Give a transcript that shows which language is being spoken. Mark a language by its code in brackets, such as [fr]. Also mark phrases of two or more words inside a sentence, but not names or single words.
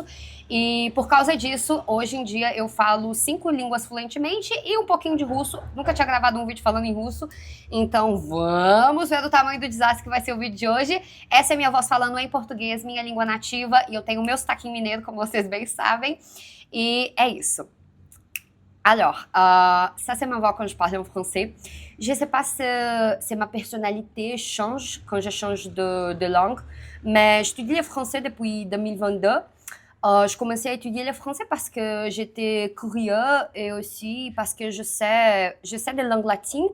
[pt] E por causa disso, hoje em dia eu falo 5 línguas fluentemente e um pouquinho de russo. Nunca tinha gravado um vídeo falando em russo. Então vamos ver o tamanho do desastre que vai ser o vídeo de hoje. Essa é minha voz falando em português, minha língua nativa, e eu tenho o meu sotaque mineiro, como vocês bem sabem. Et é isso. [fr] Alors, ça c'est ma voix quand je parle en français. Je sais pas si ma personnalité change quand je change de langue, mais j'étudie le français depuis 2022. Je commençais à étudier le français parce que j'étais curieux et aussi parce que je sais des langues latines.